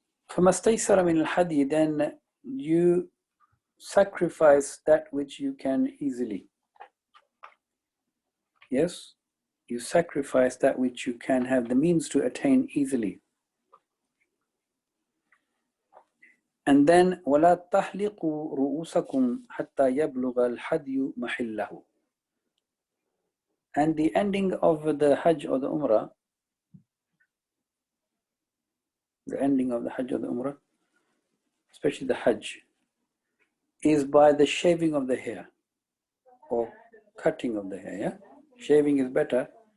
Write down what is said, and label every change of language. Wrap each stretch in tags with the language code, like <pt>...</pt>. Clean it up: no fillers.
<ar>فَمَا اسْتَيْسَرَ مِنَ الْحَدِيِ,</ar> <en>then you sacrifice that which you can easily. Yes, you sacrifice that which you can have the means to attain easily. And then</en> <ar>وَلَا تَحْلِقُوا رُؤُوسَكُمْ حَتَّى يَبْلُغَ الْحَدْيُ مَحِلَّهُ.</ar> <en>And the ending of the Hajj or the Umrah, the ending of the Hajj or the Umrah, especially the Hajj, is by the shaving of the hair or cutting of the hair. Yeah? Shaving is better.</en>